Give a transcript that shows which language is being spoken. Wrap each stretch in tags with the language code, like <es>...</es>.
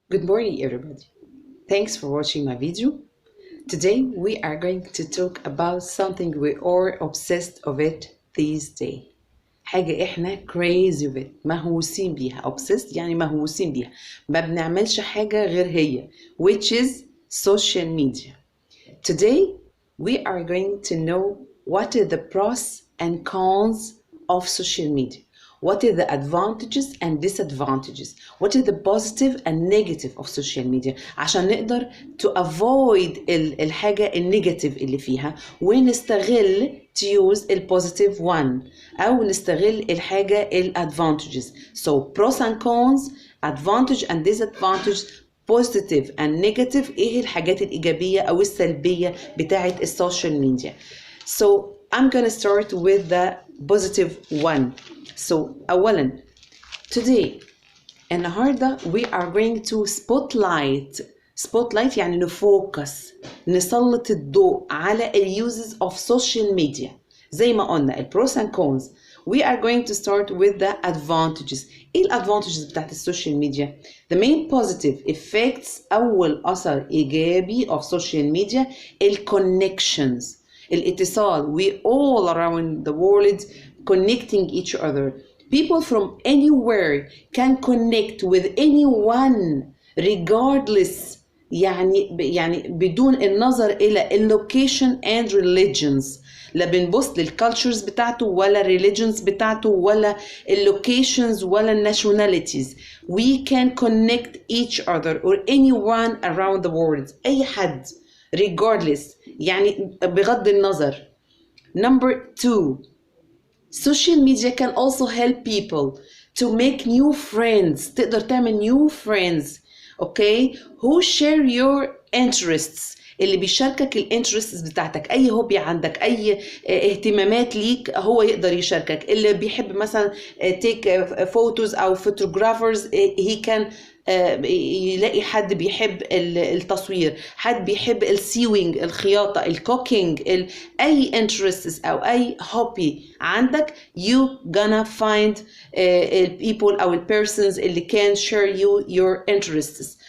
<en>Good morning, everybody. Thanks for watching my video. Today we are going to talk about something we are obsessed of it these days.</en> <ar>حاجة احنا</ar> <en>crazy of it،</en> <ar>مهووسين بيها. obsessed يعني مهووسين بيها، ما بنعملش حاجة غير هي،</ar> <en>which is social media. Today we are going to know what are the pros and cons of social media. What are the advantages and disadvantages? What are the positive and negative of social media?</en> <ar>عشان نقدر</ar> <en>to avoid</en> <ar>الحاجة النيجاتيف اللي فيها ونستغل</ar> <en>to use positive one</en> <ar>أو نستغل الحاجة advantages.</ar> <en>So pros and cons, advantage and disadvantage, positive and negative.</en> <ar>ايه الحاجات الإيجابية أو السلبية بتاعة السوشيال ميديا.</ar> <en>So I'm gonna start with the positive one. So</en> <ar>أولا</ar> <en>today</en> <ar>النهاردة</ar> <en>we are going to spotlight</en> <ar>يعني نفوكس، نسلط الضوء على</ar> <en>uses of social media.</en> <ar>زي ما قلنا</ar> <en>pros and cons. We are going to start with the advantages. ايه advantages بتاعت السوشيال ميديا؟ The main positive effects</en> <ar>أول أثر إيجابي</ar> <en>of social media connections،</en> <ar>الاتصال.</ar> <en>We all around the world connecting each other. People from anywhere can connect with anyone regardless،</en> <ar>يعني بدون النظر إلى</ar> <en>location and religions.</en> <ar>لا بنبص للكالتشرز بتاعته ولا religions بتاعته ولا locations ولا nationalities.</ar> <en>We can connect each other or anyone around the world.</en> <ar>أي حد</ar> <en>regardless،</en> <ar>يعني بغض النظر.</ar> <en>Number 2, social media can also help people to make new friends.</en> <ar>تقدر تعمل</ar> <en>new friends، okay, who share your interests.</en> <ar>اللي بيشاركك الانترستس بتاعتك، اي هوبي عندك، اي اهتمامات ليك هو يقدر يشاركك. اللي بيحب مثلا</ar> <en>take photos</en> <ar>او photographers he can يلاقي حد بيحب التصوير، حد بيحب السيوينج، الخياطة، الكوكينج، اي interests او اي هوبي عندك</ar> <en>you gonna find people</en> <ar>او persons اللي</ar> <en>can share your interests.</en>